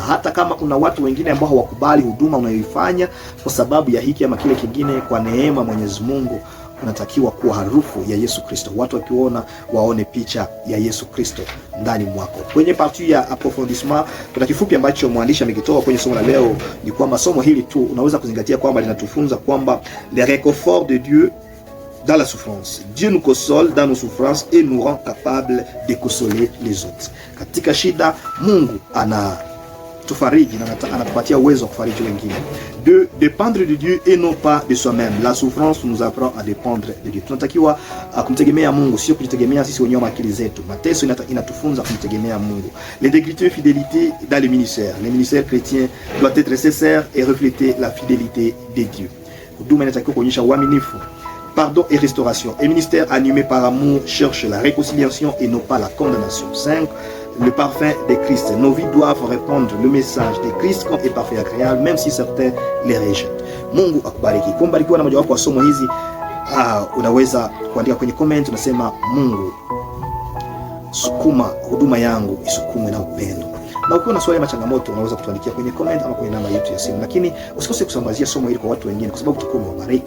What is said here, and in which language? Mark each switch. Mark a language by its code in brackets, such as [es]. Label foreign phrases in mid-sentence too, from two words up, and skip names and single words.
[sw] Hata kama kuna watu wengine ambao hawakubali huduma unayoifanya kwa sababu ya hiki ama kile kingine, kwa neema Mwenyezi Mungu unatakiwa kuwa harufu ya Yesu Kristo. Watu wakiona waone picha ya Yesu Kristo ndani mwako. Kwenye partie ya approfondissement kuna kifupi ambacho mwandishi amekitoa kwenye somo la leo, ni kwamba somo hili tu unaweza kuzingatia kwamba linatufunza kwamba [fr] le réconfort de Dieu dans la souffrance. Dieu nous console dans nos souffrances et nous rend capables de consoler les autres. [sw] Katika shida Mungu anatufariji na anatupatia uwezo wa kufariji wengine. [fr] De dépendre de Dieu et non pas de soi-même. La souffrance nous apprend à dépendre de Dieu. [sw] Tunatakiwa kumtegemea Mungu, sio kujitegemea sisi wenyewe akili zetu. Mateso inatufunza kumtegemea Mungu. [fr] L'intégrité et fidélité dans le ministère. Le ministère chrétien doit être sincère et refléter la fidélité de Dieu. [sw] Huduma inatakiwa kuonyesha uaminifu. [fr] Pardon et restauration. Un ministère animé par amour cherche la réconciliation et non pas la condamnation. 5. Le parfum de Christ. Nos vies doivent répondre le message de Christ comme est parfait et agréable, même si certains les rejettent. [sw] Mungu akubariki. Kumbarikiwa na mojawapo wa somo hizi, unaweza kuandika kwenye comment, unasema Mungu, sukuma huduma yangu isukumwe na upendo. Na ukiwa na swali ama changamoto, unaweza kutuandikia kwenye comment ama kwenye namba yetu ya simu. Lakini usikose kusambazia somo hili kwa watu wengine, kwa sababu tutakuwa tumewabariki.